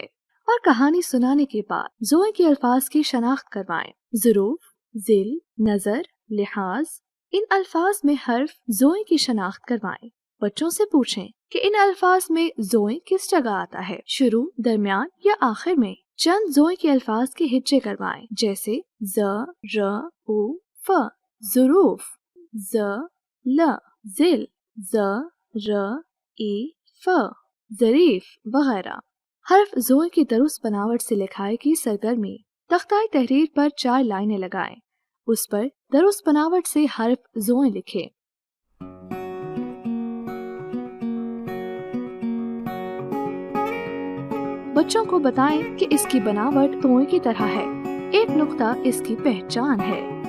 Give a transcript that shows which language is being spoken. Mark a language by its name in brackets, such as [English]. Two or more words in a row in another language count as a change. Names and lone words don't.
[Urdu] اور کہانی سنانے کے بعد زوئیں کے الفاظ کی شناخت کروائیں۔ ظروف، ذیل، نظر، لحاظ، ان الفاظ میں حرف زوئیں کی شناخت کروائیں۔ بچوں سے پوچھیں کہ ان الفاظ میں زوئیں کس جگہ آتا ہے، شروع، درمیان یا آخر میں۔ چند زوئیں کے الفاظ کے ہجے کروائیں جیسے ز، ر، او، ف، ظروف، ز، ل، ذیل، ز، ر، ای، ف، ظریف وغیرہ۔ حرف زوئیں کی درست بناوٹ سے لکھائی کی سرگرمی: تختہ تحریر پر 4 لائنیں لگائیں، اس پر درست بناوٹ سے حرف زوئیں لکھیں۔ بچوں کو بتائیں کہ اس کی بناوٹ توئیں کی طرح ہے، ایک نقطہ اس کی پہچان ہے۔